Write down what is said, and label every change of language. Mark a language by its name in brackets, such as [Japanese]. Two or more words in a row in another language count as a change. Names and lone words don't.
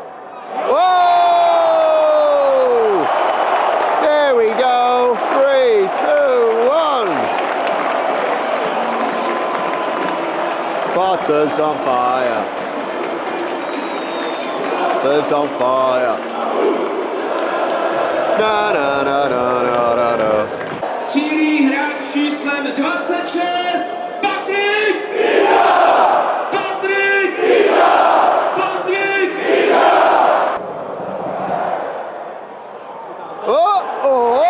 [English] Whoa! There we go, 3, 2, 1. Sparta's on fire. Sparta's on fire. Na na na na na na na. [Czech] Cílí hráč číslem 26, Patrik! Patrik! Patrik! Oh! Oh!